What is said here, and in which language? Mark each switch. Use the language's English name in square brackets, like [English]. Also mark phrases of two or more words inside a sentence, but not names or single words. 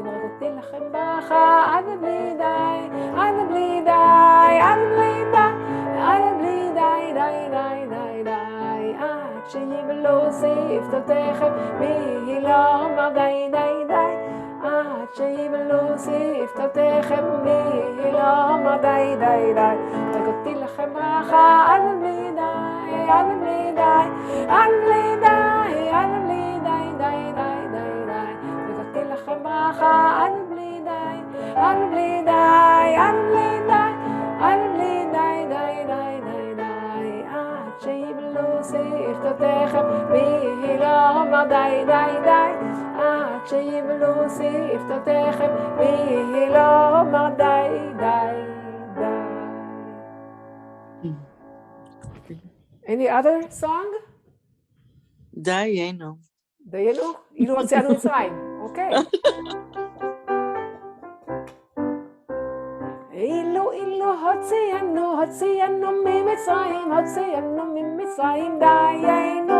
[Hebrew] והריקותי לכם ברכה עד בלי די, עד בלי די, עד בלי די, עד בלי די, די, די, די, די. עד שיבלו שפתותיכם מי לא אמר די, די, די. עד שיבלו שפתותיכם מי לא אמר די, די, די. וריקותי לכם ברכה עד בלי די, עד בלי די, עד בלי די, עד בלי די, די, די, די, די. וריקותי לכם ברכה עד בלי די, עד בלי די, עד בלי די, עד בלי די, די, די, די, די. עד שיבלו שפתותיכם מי לא אמר די, די, די. עד שיבלו שפתותיכם מי לא אמר די, די. [English] Any other song? Dayenu. [Hebrew] דיינו? אילו הוציאנו מצרים. אוקיי. אילו הוציאנו ממצרים, הוציאנו ממצרים דיינו.